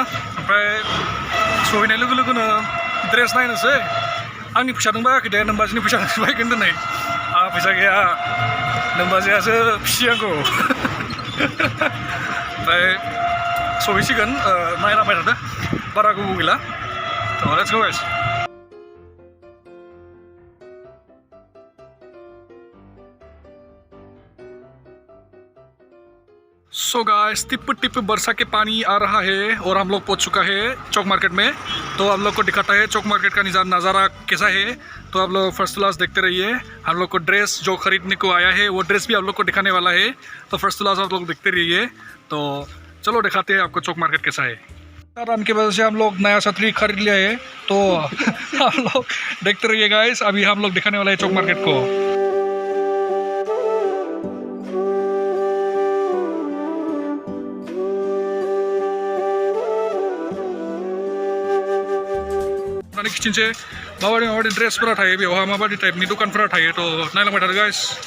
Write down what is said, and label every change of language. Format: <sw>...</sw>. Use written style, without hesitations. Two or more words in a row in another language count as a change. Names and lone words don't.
<brx>ओमफ्राय सहैनाय लोगो लोगोनो ड्रेस नायनोसै। आंनि फैसाजों बायाखै दे, नोमबाजैनि फैसाजोंसो बायगोन दिनै। आंहा फैसा गैया, नोमबाजैयासो फिसियांगौ। ओमफ्राय सहैसिगोन, नायलांबाय थादो, बारा गोबाव गैला।</brx> <en>थ' let's go guys. so guys,</en> <hi>टिप बरसा के पानी आ रहा है और हम लोग पहुंच चुका है चौक मार्केट में। तो आप लोग को दिखाता है चौक मार्केट का नज़ारा कैसा है। तो आप लोग</hi> <en>first class</en> <hi>देखते रहिए। हम लोग को ड्रेस जो खरीदने को आया है वो ड्रेस भी आप लोग को दिखाने वाला है, तो</hi> <en>first class</en> <hi>आप लोग देखते रहिए। तो चलो दिखाते हैं आपको चौक मार्केट कैसा है। रन की वजह से हम लोग नया छतरी खरीद लिया है, तो आप लोग देखते रहिए गाइस। अभी हम लोग दिखाने वाला है चौक मार्केट को।</hi> <brx>खिथिनोसै माबायदि ड्रेसफोरा थायो, बेवहाय माबायदि टाइपनि दखानफोरा थायो, थ' नायलांबाय थादो गाइस।</brx>